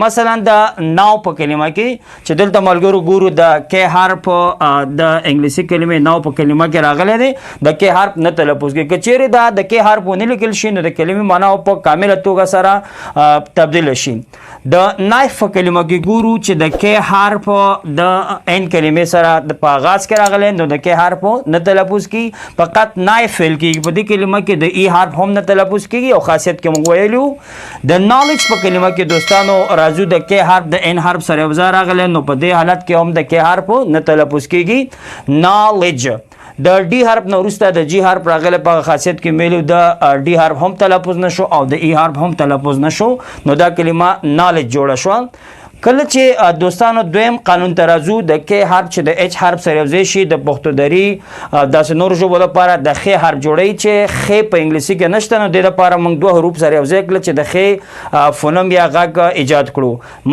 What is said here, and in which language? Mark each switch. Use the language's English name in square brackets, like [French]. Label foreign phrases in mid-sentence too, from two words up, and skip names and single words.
[Pashto] مثلا د ناو په کلمه کې چې دلته ملګرو ګورو د کې حرف د انګلیسي کلمې ناو په کلمه کې راغلی دی، د کې حرف نه تلفظ کیږي. که چیرې دا د کې حرف ونه لیکل شي نو د کلمې معنا په کامله توګه سره تبدیل شي. د نایف په کلمه کې ګورو چې د کې حرف د ان کلمې سره په آغاز کې راغلی نو د کې حرف نه تلفظ کی، فقط نایف فعل کی په دې کلمه کې د ای حرف هم نه تلفظ کیږي. او خاصیت کې موږ ویلو د نالج په کلمه کې دوستانو راځو د کې حرف د ان حرف سره یو ځای راغلی نو په دې حالت کې هم د کې حرف نه تلفظ کیږي. نالج د ډي حرف نه وروسته د جی حرف راغلی په خاصیت کې ویلو د ډي حرف هم تلفظ نشو او د ای حرف هم تلفظ نشو نو دا کلمه نالج جوړه شو. کله چې دوستانو دویم قانون ته راځو د کې حرف چې د اچ حرف سره یوځای شي د پښتو دري داسې نورو ژبو لپاره د خې حرف جوړوي چې خې په انګلیسي کې نشته نو دې لپاره موږ دوه حروف سره یوځای کړل چې د خې فونم یا غږ ایجاد کړو.